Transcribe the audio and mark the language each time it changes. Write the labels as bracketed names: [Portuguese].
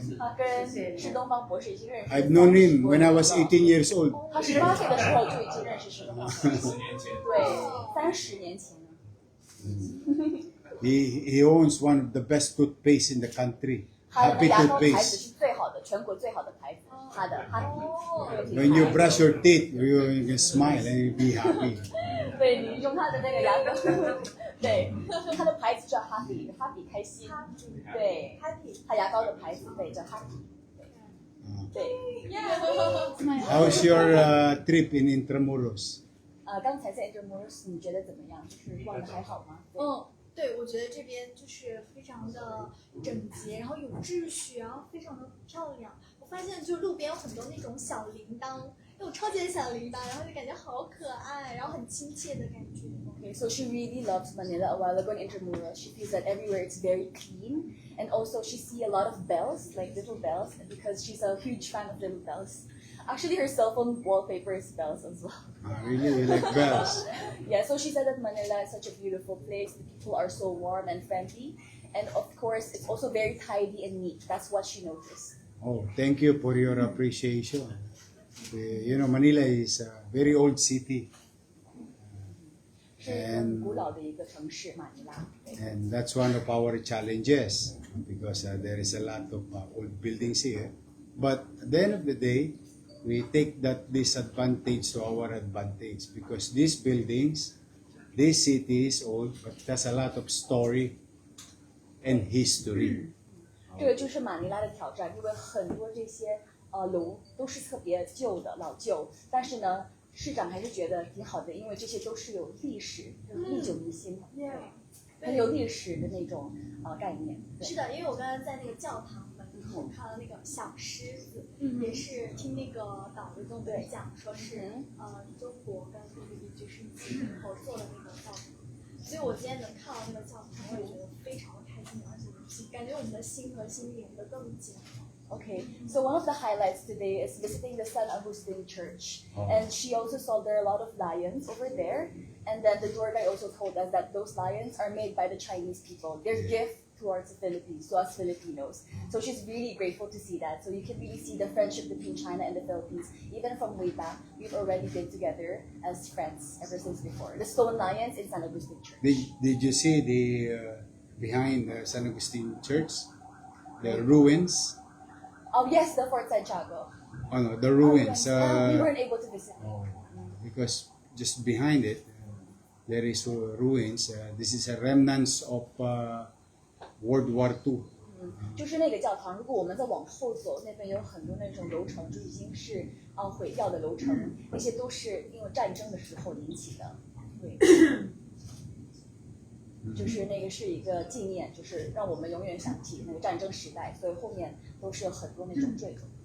[Chinese] 他跟施东方博士已经认识。 [English] I've known him when I was 18 years old. [Chinese] 他18岁的时候就已经认识施东方博士。 10年前。对，30年前呢。 [English] He owns one of the best toothpaste in the country. [Chinese] 他的 [English] Happy [Chinese] 牙膏牌子 [English] toothpaste. [Chinese] 是最好的，全国最好的牌子。他的 Happy。 [English] When you brush your teeth, you can smile and you be happy. [Chinese] 对，你用他的那个牙膏，对，他的牌子叫 Happy 开心，对，他牙膏的牌子对叫 Happy。对， [English] How's your trip in Intramuros? [Chinese] 刚才在 Intramuros 你觉得怎么样？就是逛的还好吗？对，我觉得这边就是非常的整洁，然后有秩序，然后非常的漂亮。我发现就路边有很多那种小铃铛，那种超级的小铃铛，然后就感觉好可爱，然后很亲切的感觉。 [English] Okay, so she really loves Manila. A while ago in Intramuros, she feels that everywhere it's very clean, and also she see a lot of bells, like little bells, because she's a huge fan of little bells. Actually, her cell phone wallpaper is bells as well. Really, you like bells? Yeah, so she said that Manila is such a beautiful place. The people are so warm and friendly, and of course, it's also very tidy and neat. That's what she noticed. Oh, thank you for your appreciation. You know, Manila is a very old city. [Chinese] 是很古老的一个城市，马尼拉。对 [English] And that's one of our challenges because there is a lot of old buildings here. But at the end of the day, we take that disadvantage to our advantage because these buildings, this city is old, but it has a lot of story and history. [Chinese] 这个就是马尼拉的挑战，因为很多这些楼都是特别旧的老旧，但是呢，市长还是觉得挺好的，因为这些都是有历史、历久弥新的，很有历史的那种概念。对是的，因为我刚刚在那个教堂门口看到那个小狮子，也是听那个导游跟我们讲，说是中国跟菲律宾就是几年后做的那个教堂，所以我今天能看到那个教堂，我也觉得非常的开心，而且感觉我们的心和心连得更紧。 [English] Okay, so one of the highlights today is visiting the San Agustin Church. And she also saw there are a lot of lions over there. And then the tour guide also told us that those lions are made by the Chinese people. Their gift towards the Philippines, to us Filipinos. So she's really grateful to see that. So you can really see the friendship between China and the Philippines. Even from way back, we've already been together as friends ever since before. The stone lions in San Agustin Church. Did you see the behind the San Agustin Church, the ruins? Oh yes, the Fort Santiago. Oh no, the ruins. We weren't able to visit. Because just behind it, there is ruins. This is a remnants of World War II. [Chinese] 就是那个教堂，如果我们再往后走，那边有很多那种楼层，就已经是毁掉的楼层，那些都是因为战争的时候引起的。对，就是那个是一个纪念，就是让我们永远想起那个战争时代，所以后面都是有很多那种坠楼。